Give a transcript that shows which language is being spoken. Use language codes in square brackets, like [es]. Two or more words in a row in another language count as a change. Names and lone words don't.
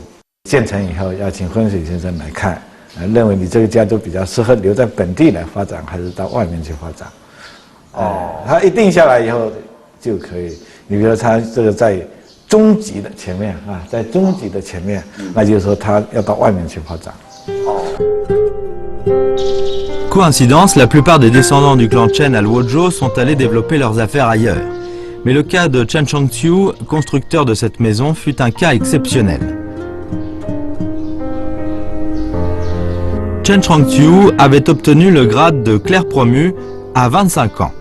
[zh] 建成以后要请风水先生来看，认为你这个家都比较适合留在本地来发展，还是到外面去发展。他一定下来以后就可以。你比如说他这个在中级的前面在中级的前面，那就是说他要到外面去发展。 [fr] Coïncidence, la plupart des descendants du clan Chen à Luozhou sont allés développer leurs affaires ailleurs. Mais le cas de Chen Chongqiu, constructeur de cette maison, fut un cas exceptionnel. Chen Chongqiu avait obtenu le grade de clerc promu à 25 ans.